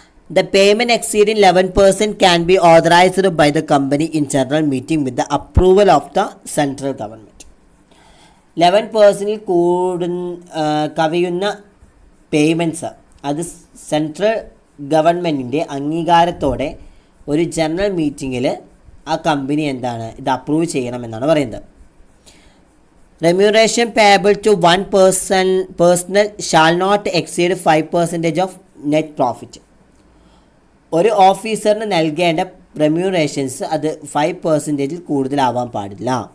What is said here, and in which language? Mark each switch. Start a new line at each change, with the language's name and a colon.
English: The payment exceeding 11% can be authorised by the company in general meeting with the approval of the central government.
Malayalam: 11% കവിയുന്ന payments അത് central ഗവൺമെൻറ്റിൻ്റെ അംഗീകാരത്തോടെ ഒരു general മീറ്റിങ്ങിൽ ആ company എന്താണ് ഇത് approve ചെയ്യണമെന്നാണ് പറയുന്നത്.
English: Remuneration payable to one personnel shall not exceed 5% of net profit.
Malayalam: ഒരു ഓഫീസറിന് നൽകേണ്ട റെമ്യൂണറേഷൻസ് അത് 5% കൂടുതലാവാൻ പാടില്ല.